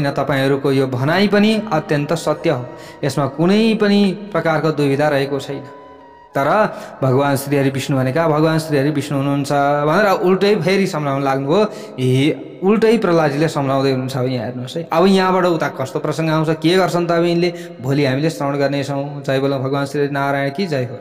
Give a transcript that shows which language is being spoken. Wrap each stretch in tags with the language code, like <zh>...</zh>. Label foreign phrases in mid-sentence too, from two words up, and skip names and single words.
<ne>तपाईहरूको यो भनाइ पनि अत्यन्त सत्य हो, यसमा कुनै पनि प्रकारको दुविधा रहेको छैन। तर भगवान श्रीहरि विष्णु भनेका भगवान श्रीहरि विष्णु हुनुहुन्छ भनेर उल्टै फेरि सम्झाउन लाग्नुभयो। उल्टै प्रहलादजीले सम्झाउँदै हुनुहुन्छ। अब यहाँ हेर्नुहोस् है, अब यहाँबाट उता कस्तो प्रसङ्ग आउँछ, के गर्छन् त अब यिनले, भोलि हामीले श्रवण गर्नेछौँ।</ne> <hi>जय बोलो भगवान श्री नारायण की जय हो।</hi>